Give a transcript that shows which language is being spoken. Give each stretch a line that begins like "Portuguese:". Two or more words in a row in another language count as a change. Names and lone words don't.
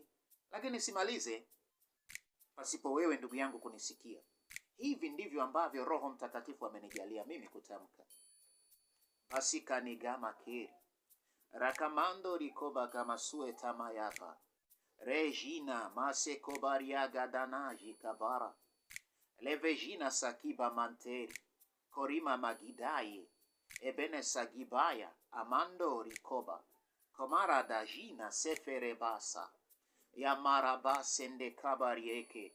Swahili: Lakini simalize pasipo wewe ndugu yangu kunisikia. Hivi ndivyo ambavyo Roho Mtakatifu amenijalia mimi kutamka. Basi kanigama kiri. Rakamando rikoba kama sue tamayava. Regina mase kobariaga danaji kabara. Levejina sakiba manteri. Korima magidaye. Ebene sagibaya. Amando rikoba. Komara dajina sefere basa. Yamara basende kabarieke.